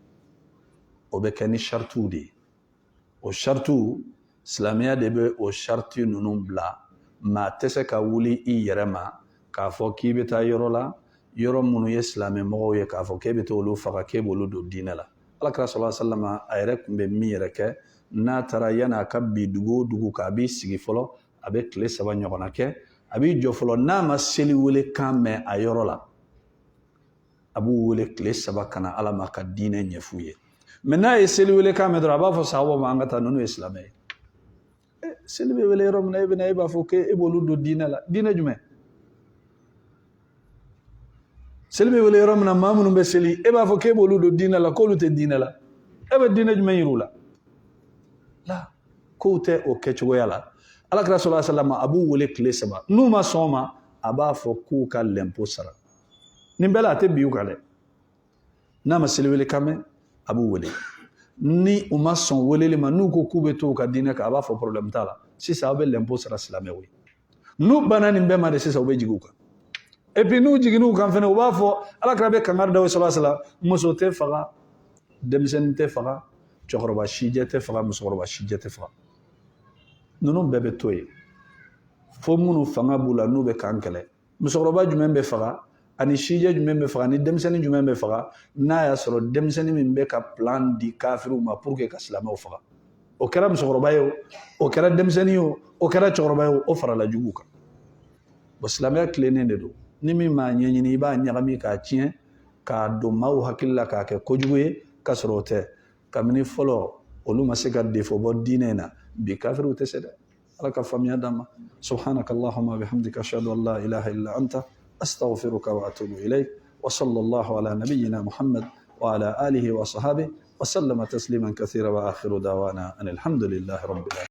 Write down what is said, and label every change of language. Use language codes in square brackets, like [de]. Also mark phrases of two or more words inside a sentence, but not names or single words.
[bm] o bɛ kɛ ni saritiw de ye o saritiw silamɛya de bɛ o sariti ninnu bila maa tɛ se ka wuli i yɛrɛ ma k'a fɔ k'i bɛ taa yɔrɔ la yɔrɔ minnu ye silamɛmɔgɔw ye k'a fɔ k'e bɛ taa olu faga k'e b'olu don diinɛ la alakira [ar] صلى الله عليه وسلم [bm] a yɛrɛ tun bɛ min yɛrɛ kɛ n'a taara yanni a ka bi dugu o dugu k'a b'i sigi fɔlɔ a bɛ tile 3 ɲɔgɔnna kɛ a b'i jɔ fɔlɔ n'a ma seli wele kan mɛn a yɔrɔ la a b'u wele tile 3 ka na ala ma ka diinɛ ɲɛf'u ye mɛ n'a ye seli wele kan mɛn dɔrɔn a b'a fɔ sahabaw ma an ka taa ninnu ye silamɛ ye seli bɛ wele yɔrɔ min na e bɛ na e b'a fɔ k'e b'olu don diinɛ la diinɛ jumɛn seli bɛ wele yɔrɔ min na maa minnu bɛ seli e b'a fɔ k'e b'olu don diinɛ la k'olu tɛ diinɛ la e bɛ diinɛ jumɛn yir'u la la kow tɛ o kɛcogoya la alakira [ar] صلى الله عليه وسلم [bm] a b'u wele tile 3 n'u ma sɔn ma a b'a fɔ k'u ka lɛnpo sara nin bɛɛ la a tɛ bin u kan dɛ n'a ma seli wele kan mɛn a b'u wele ni u ma sɔn weleli ma n'u ko k'u bɛ to u ka diinɛ kan a b'a fɔ problème t'a la sisan aw bɛ lɛnpo sara silamɛw ye n'u banna nin bɛɛ ma de sisan u bɛ jigin u kan [fr] et puis [bm] n'u jiginn'u kan fɛnɛ u b'a fɔ alakira bɛ kangari da u [ar] صلى الله عليه وسلم [bm] muso tɛ faga denmisɛnnin tɛ faga cɛkɔrɔba sijɛ tɛ faga musokɔrɔba sijɛ tɛ faga ninnu bɛɛ bɛ to yen fo minnu fanga b'u la n'u bɛ kan kɛlɛ musokɔrɔba jumɛn bɛ faga ani sijɛ jumɛn bɛ faga ni denmisɛnnin jumɛn bɛ faga n'a y'a sɔrɔ denmisɛnnin min bɛ ka plan di kafiriw ma [fr] pour que [bm] ka silamɛw faga o kɛra musokɔrɔba ye o kɛra denmisɛnnin ye o kɛra cɛkɔrɔba ye o farala juguw kan bon silamɛya tilennen de don ni min m'a ɲɛɲini i b'a ɲagami k'a tiɲɛ k'a don maaw hakili la k'a kɛ kojugu ye k'a sɔrɔ o tɛ kabini fɔlɔ olu ma se ka defo bɔ diinɛ in na bi kafiriw tɛ se dɛ ala ka faamuya d'an ma [ar] سبحانك اللهم وبحمدك أشهد أن لا إله إلا أنت أستغفرك وأتوب إليك وصلى الله على نبينا محمد وعلى آله وصحبه وسلم تسليما كثيرا وآخر دعوانا أن الحمد لله رب العالمين